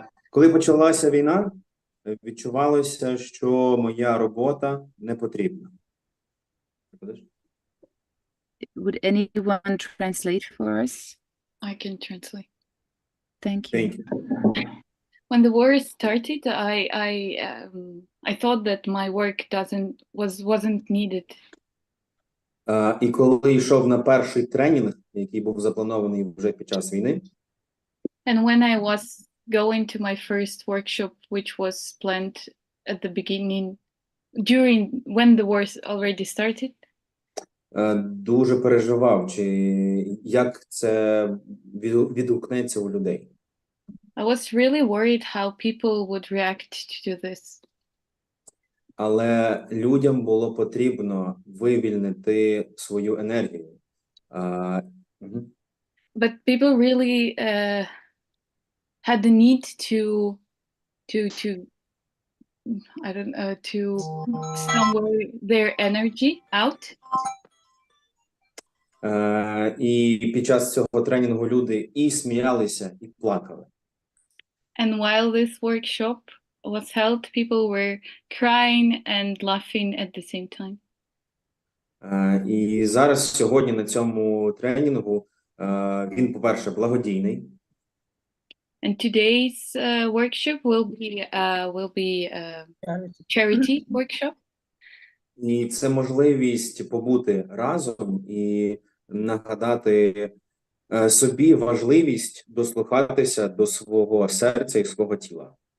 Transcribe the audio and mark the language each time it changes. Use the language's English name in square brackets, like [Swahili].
[Ukrainian] Коли почалася війна, відчувалося, що моя робота не потрібна. [English] Would anyone translate for us? I can translate. Thank you. Thank you. When the war started, I thought that my work wasn't needed. [Ukrainian] І коли йшов на перший тренінг, який був запланований вже під час війни, [English] And when I was going to my first workshop, which was planned at the beginning, when the war already started, [Ukrainian] дуже переживав, як це відгукнеться у людей. [English] I was really worried how people would react to this. [Ukrainian] Але людям було потрібно вивільнити свою енергію. [English] But people really had the need to somewhere their energy out. [Ukrainian] І під час цього тренінгу люди і сміялися, і плакали. [English] And while this workshop was held, people were crying and laughing at the same time. [Ukrainian] І зараз, сьогодні, на цьому тренінгу, він, по-перше, благодійний. [English] And today's workshop will be charity workshop. [Ukrainian] І це можливість побути разом і нагадати собі важливість дослухатися до свого серця і свого тіла.